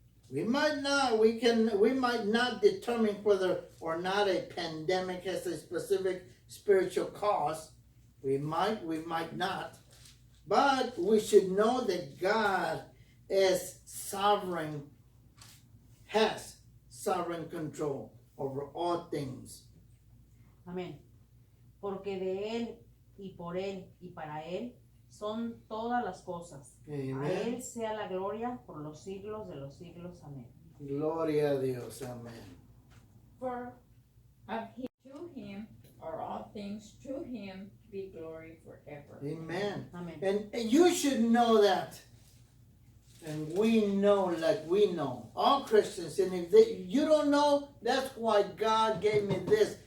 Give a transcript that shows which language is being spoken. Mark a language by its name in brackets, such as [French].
[English] We might not determine whether or not a pandemic has a specific spiritual cause. We might not. But we should know that God is sovereign, has sovereign control over all things. [Spanish] Amén. Porque de Él y por Él y para Él son todas las cosas. [English] Amen. [Spanish] A Él sea la gloria por los siglos de los siglos. Amén. Gloria a Dios. Amen. [English] For of him, to him are all things, to him be glory forever. Amen. [Spanish] Amén. [English] And you should know that. And we know like we know. All Christians. And if you don't know, that's why God gave me this.